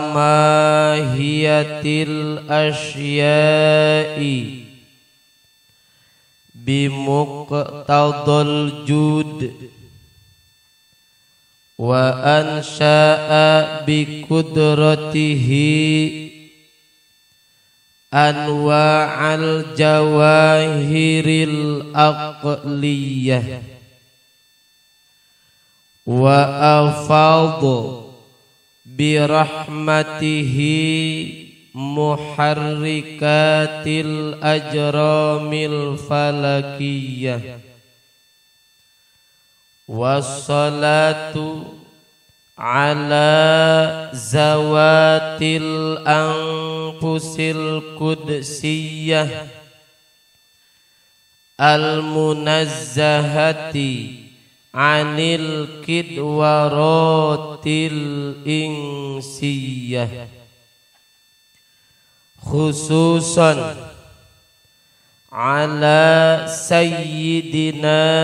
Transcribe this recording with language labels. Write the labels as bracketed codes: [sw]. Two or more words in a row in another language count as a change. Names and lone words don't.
[ar] ماهيات الأشياء بمقتضى الجود وأنشأ بقدرته أنواع الجواهر العقلية وأفاض برحمته محركات الأجرام الفلكية والصلاة على ذوات الأنفس القدسية المنزهة عن الكدورات الإنسية خصوصا على سيدنا